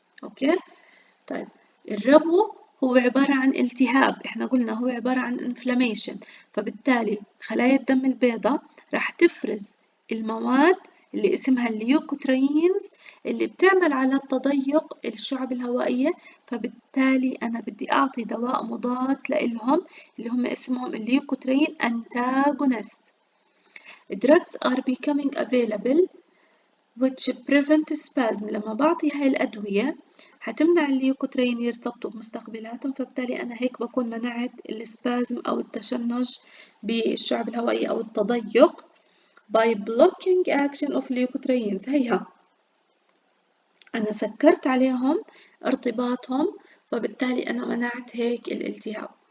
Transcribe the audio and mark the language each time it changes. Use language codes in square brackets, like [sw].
[ar] أوكي؟ طيب الربو هو عبارة عن التهاب، احنا قلنا هو عبارة عن inflammation، فبالتالي خلايا الدم البيضاء راح تفرز المواد اللي اسمها الليوكوترينز اللي بتعمل على تضيق الشعب الهوائية. فبالتالي أنا بدي أعطي دواء مضاد لإلهم اللي هم اسمهم الليوكوترين antagonist. [en] Drugs are becoming available which prevent spasm. [ar] لما بعطي هاي الأدوية هتمنع الليوكوترين يرتبطوا بمستقبلاتهم، فبالتالي أنا هيك بكون منعت السبازم أو التشنج بالشعب الهوائي أو التضيق [en] by blocking action of leukotrienes. [ar] هيها أنا سكرت عليهم ارتباطهم، فبالتالي أنا منعت هيك الالتهاب.